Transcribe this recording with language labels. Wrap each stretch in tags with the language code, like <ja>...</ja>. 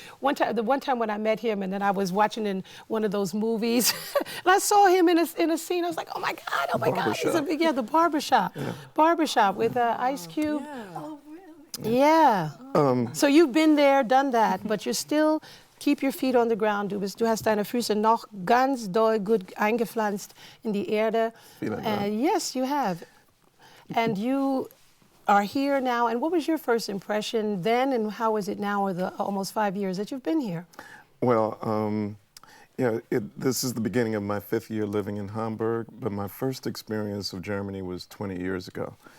<en>The one time when I met him, and then I was watching in one of those movies, and I saw him in a scene. I was like, oh my God, he's the barbershop, barbershop with Ice Cube. Oh, really? Yeah. So you've been there, done that, but you still keep your feet on the ground.</en> <de>Du hast deine Füße noch ganz doll gut eingepflanzt in die Erde.</de> <en>Yes, you have. And you are here now. And what was your first impression then, and how is it now, or the almost 5 years that you've been here? Well, this is the beginning of my 5th year living in Hamburg, but my first experience of Germany was 20 years ago.</en>